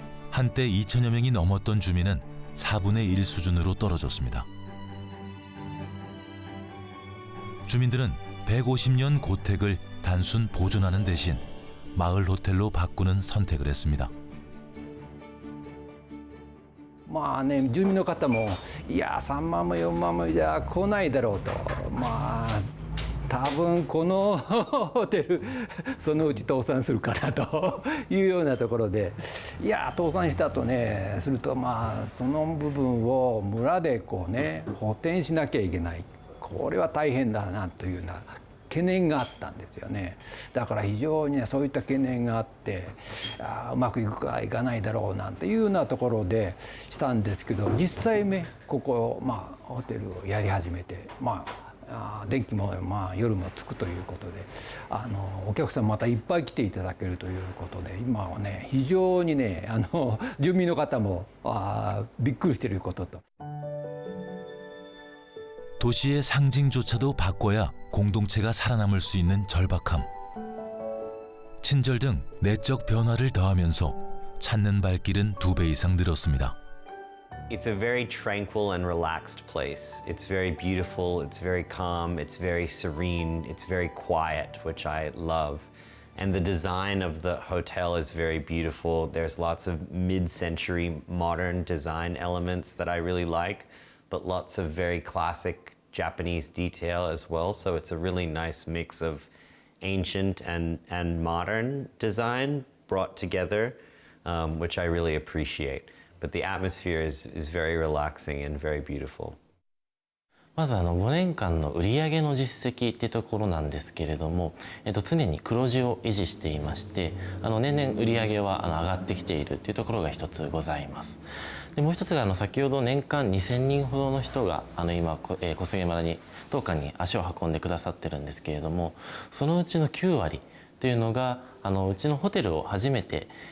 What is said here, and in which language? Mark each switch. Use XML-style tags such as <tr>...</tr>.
<ko>한때 2천여 명이 넘었던 주민은 4분의 1 수준으로 떨어졌습니다. 주민들은 150년 고택을 단순 보존하는 대신 마을 호텔로 바꾸는 선택을 했습니다.</ko> <ja>まあね、住民の方もいや3万も4万もじゃ来ないだろうと、まあ多分このホテルそのうち倒産するかなというようなところで、いや倒産したとねするとその部分を村でこうね補填しなきゃいけない、これは大変だなというような懸念があったんですよね。だから非常にそういった懸念があって、うまくいくかいかないだろうなんていうようなところでしたんですけど、実際ここホテルをやり始めて電気も夜もつくということでお客さんまたいっぱい来ていただけるということで、今はね非常にね住民の方もびっくりしていることと。</ja> <ko>도시의 상징조차도 바꿔야 공동체가 살아남을 수 있는 절박함. 친절 등 내적 변화를 더하면서 찾는 발길은 2배 이상 늘었습니다.</ko> <en>It's a very tranquil and relaxed place. It's very beautiful, it's very calm, it's very serene, it's very quiet, which I love. And the design of the hotel is very beautiful. There's lots of mid-century modern design elements that I really like, but lots of very classic Japanese detail as well. So it's a really nice mix of ancient and modern design brought together, which I really appreciate. But the atmosphere is very relaxing and very beautiful.</en> <ja>まず5年間の売上の実績っていうところなんですけれども、常に黒字を維持していまして、年々売上は上がってきているっていうところが一つございます。でもう一つが先ほど年間2000人ほどの人が今小菅村に当館に足を運んでくださってるんですけれども、そのうちの9割というのがうちのホテルを初めて、</ja>